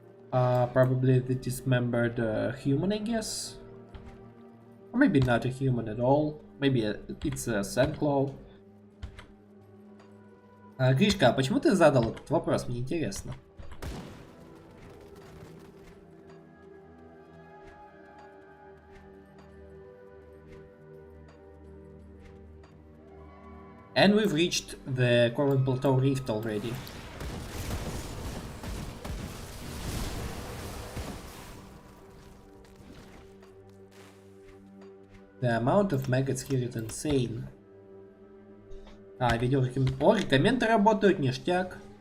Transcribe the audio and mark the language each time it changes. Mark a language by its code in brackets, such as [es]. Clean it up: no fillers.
[en] Probably the dismembered human, I guess. Or maybe not a human at all. Maybe it's a Sandclaw. [ru] Гришка, а почему ты задал этот вопрос? Мне интересно. [en] And we've reached the Corvan Plateau Rift already. The amount of maggots here is insane. [ru] Видео О, рекоменды работают, ништяк.